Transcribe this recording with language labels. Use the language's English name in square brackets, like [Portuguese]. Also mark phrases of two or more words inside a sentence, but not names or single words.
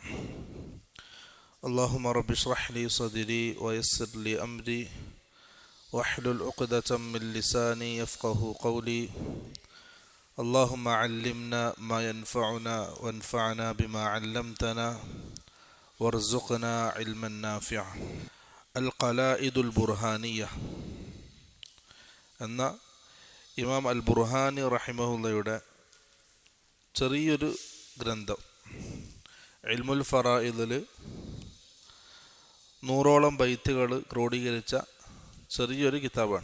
[Arabic] اللهم رب اشرح لي صدري ويسر لي أمري واحلل عقدة من لساني يفقه قولي اللهم علمنا ما ينفعنا وانفعنا بما علمتنا وارزقنا علما نافعا القلائد البرهانية [Malayalam] എന്ന ഇമാം അൽ ബുർഹാനി റഹിമഹുള്ളയുടെ ചെറിയൊരു ഗ്രന്ഥം [Arabic] علم الفرائض [Malayalam] 100ഓളം ബൈത്തുകൾ ക്രോഡീകരിച്ച ചെറിയൊരു കിതാബാണ്.